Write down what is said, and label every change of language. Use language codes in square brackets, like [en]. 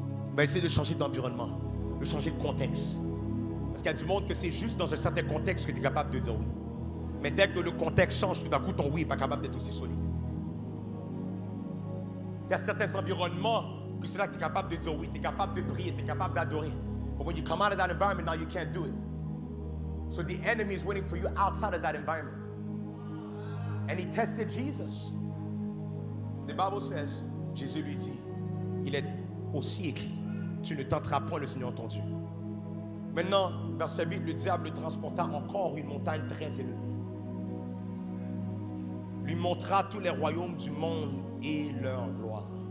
[fr] Il va essayer de changer d'environnement, de changer de contexte. Parce qu'il y a du monde que c'est juste dans un certain contexte que tu es capable de dire oui. Mais dès que le contexte change, tout d'un coup, ton oui n'est pas capable d'être aussi solide. Il y a certains environnements que c'est là que tu es capable de dire oui, tu es capable de prier, tu es capable d'adorer. [en] But when you come out of that environment, now you can't do it. So the enemy is waiting for you outside of that environment. And he tested Jesus. The Bible says, [fr] Jésus lui dit, il est aussi écrit, tu ne tenteras point le Seigneur ton Dieu. Maintenant, verset 8, le diable le transporta encore une montagne très élevée. Lui montra tous les royaumes du monde et leur gloire.